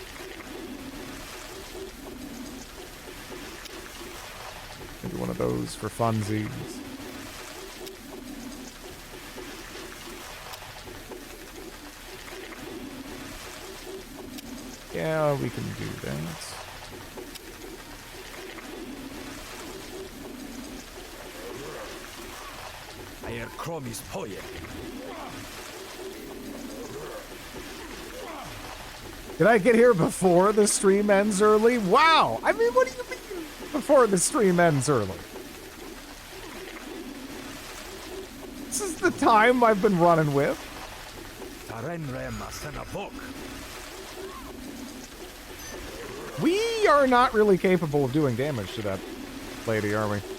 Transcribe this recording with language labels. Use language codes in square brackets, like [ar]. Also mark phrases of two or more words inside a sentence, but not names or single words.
[en] Maybe one of those for funsies. Yeah, we can do that. Aer chromis poie. Did I get here before the stream ends early? Wow! I mean, what do you mean before the stream ends early? time I've been running with. We are not really capable of doing damage to that lady, are we?